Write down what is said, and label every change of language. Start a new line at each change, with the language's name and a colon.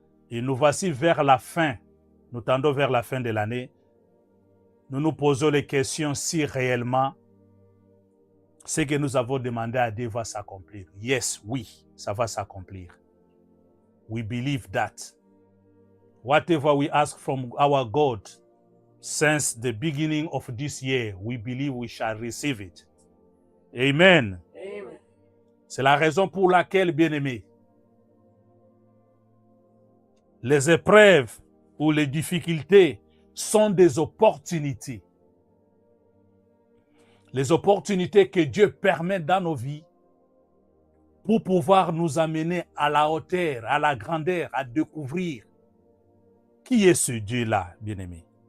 French: Et nous voici vers la fin, nous tendons vers la fin de l'année. Nous nous posons les questions si réellement ce que nous avons demandé à Dieu va s'accomplir. Yes, oui, ça va s'accomplir.
English: We believe that. Whatever we ask from our God since the beginning of this year, we believe we shall receive it. Amen. Amen.
French: C'est la raison pour laquelle, bien-aimés, les épreuves ou les difficultés sont des opportunités. Les opportunités que Dieu permet dans nos vies pour pouvoir nous amener à la hauteur, à la grandeur, à découvrir qui est ce Dieu-là, bien-aimé.